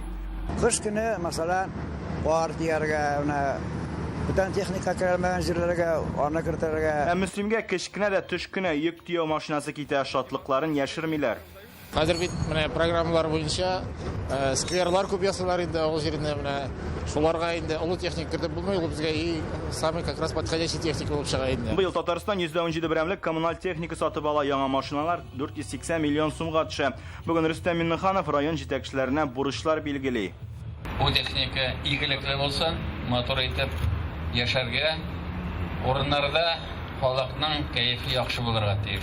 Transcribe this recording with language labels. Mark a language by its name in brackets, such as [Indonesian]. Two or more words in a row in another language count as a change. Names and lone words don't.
[Tatar] Кыш көне, мәсәлән, кар дияргә, бүтән техника кермәгән җирләргә аны кертергә. Мөслимгә кечкенә дә төш кенә йөк тияу машинасы китә, шатлыкларын яшермиләр. Хәзер бит менә программалар буенча скверлар күп ясалар инде авыл җирендә, менә шуларга инде олы техник кертеп булмый, ул безгә [Russian] самый как раз подходящий [Tatar] техник булып чыга инде. Быел Татарстан 117 берәмлек коммуналь техника сатып ала, яңа машиналар 480 миллион сумга төшә. Бүген Рөстәм Миңнеханов район җитәкчеләренә бурычлар билгели. Бу техника игелекле булсын, мотор итеп яшәргә, урыннарда халыкның кәефе яхшы булырга тиеш.